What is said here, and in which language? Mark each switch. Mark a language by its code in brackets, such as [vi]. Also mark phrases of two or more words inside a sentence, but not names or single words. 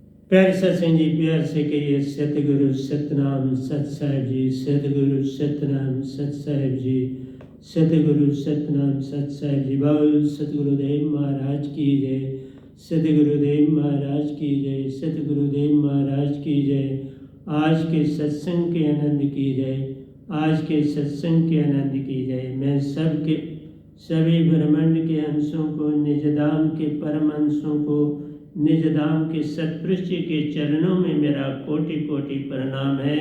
[hi] प्यारे सत्संग जी, प्यार से कहिए सतगुरु सतनाम सत साहिब जी, सतगुरु सतनाम सत साहिब जी, सतगुरु सतनाम सत साहिब जी। बोल सतगुरुदेव महाराज की जय, सतगुरुदेव महाराज की जय, सतगुरुदेव महाराज की जय। आज के सत्संग के आनंद की जय, आज के सत्संग के आनंद की जय। मैं सबके सभी ब्रह्मांड के अंशों को, निजधाम के परम अंशों को, निजधाम के सत्पुरुष जी के चरणों में मेरा कोटि कोटि प्रणाम है।